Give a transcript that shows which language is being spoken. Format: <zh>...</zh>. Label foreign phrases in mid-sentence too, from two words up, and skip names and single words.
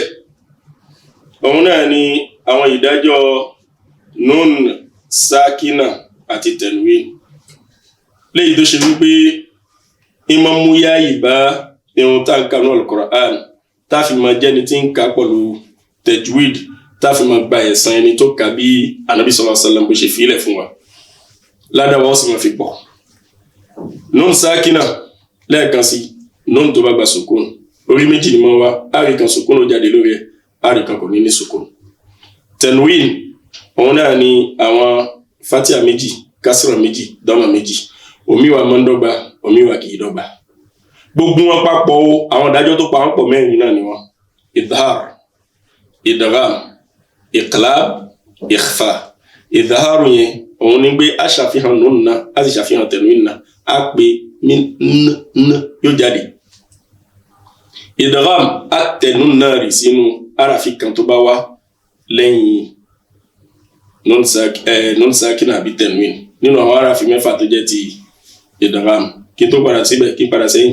<yo>Òun náà ni àwọn ìdájọ́</yo> <ar>نون ساكنة</ar> <yo>àti tanwin léyìí tó ṣe wípé ìmọ̀ mú yá ìbá ihun tá a kà ní Al-Qur'an tá fi máa jẹ́ni tí ń ka pẹ̀lú tajwid tá fi máa gba ẹ̀san ẹni tó ka bí Ànábì</yo> <ar>صلى الله عليه وسلم</ar> <yo>bó ṣe fílẹ̀ fún wa ládàá wa ó sì máa fi pọ̀.</yo> <ar>نون ساكنة</ar> <yo>lẹ́ẹ̀kan sí nun tó bá gba sukun orí méjì ni mo wá àrí kan sukun ó jáde lórí ẹ̀ àrí kan kò ní ní sukun. tanwin òun náà ni àwọn fatia méjì kásìrà méjì dọ́mà méjì omi wa máa ń dọ́gba omi wa kì í dọ́gba. Gbogbo wọn papọ̀ o àwọn ìdájọ́ tó pa wọ́n pọ̀ mẹ́rin náà ni wọ́n</yo> <ar>إظهار إدغام إقلاب إخفاء.</ar> <yo>Idhar yẹn òun ni pé a ṣàfihàn nun náà a sì ṣàfihàn tanwin náà a pè min n yóò jáde. Idgham a tẹ nun náà rì sínú arafi kan tó bá wá lẹ́yìn</yo> <ar>نون ساكنة</ar> <yo>àbí tanwin nínú àwọn arafi mẹ́fà tó jẹ́ ti idgham kí n tó padà síbẹ̀ kí n padà sẹ́yìn.</yo>